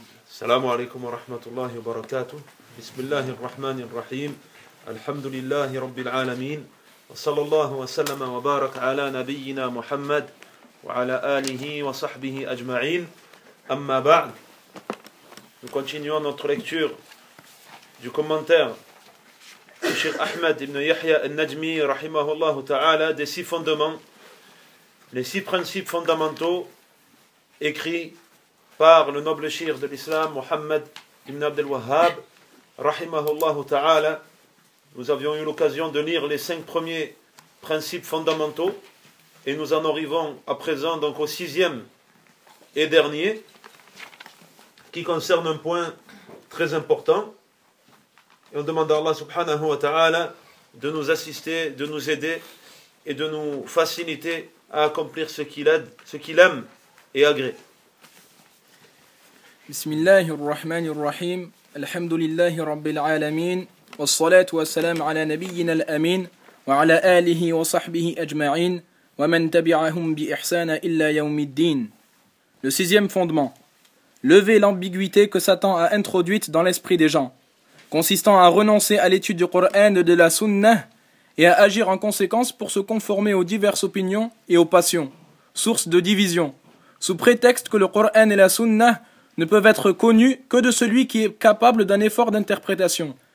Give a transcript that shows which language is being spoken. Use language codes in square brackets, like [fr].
[ar] السلام عليكم ورحمة الله وبركاته. بسم الله الرحمن الرحيم. الحمد لله رب العالمين، وصلى الله وسلم وبارك على نبينا محمد وعلى آله وصحبه أجمعين. أما بعد، [fr] nous continuons notre lecture du commentaire de Cheikh Ahmed ibn Yahya al-Najmi rahimahullah ta'ala, des six fondements, les six principes fondamentaux écrits par le noble cheikh de l'islam, Mohammed ibn Abdel Wahhab, rahimahullahu ta'ala. Nous avions eu l'occasion de lire les cinq premiers principes fondamentaux, et nous en arrivons à présent donc au sixième et dernier, qui concerne un point très important. Et on demande à Allah subhanahu wa ta'ala de nous assister, de nous aider, et de nous faciliter à accomplir ce qu'il aide, ce qu'il aime et agrée. [ar] بسم الله الرحمن الرحيم الحمد لله رب العالمين والصلاة والسلام على نبينا الأمين وعلى آله وصحبه أجمعين ومن تبعهم بإحسان إلا يوم الدين. [fr] Le sixième fondement, lever l'ambiguïté que Satan a introduite dans l'esprit des gens, consistant à renoncer à l'étude du Coran et de la Sunnah et à agir en conséquence pour se conformer aux diverses opinions et aux passions, source de division, sous prétexte que le Coran et la Sunnah ne peuvent être connus que de celui qui est capable d'un effort d'interprétation.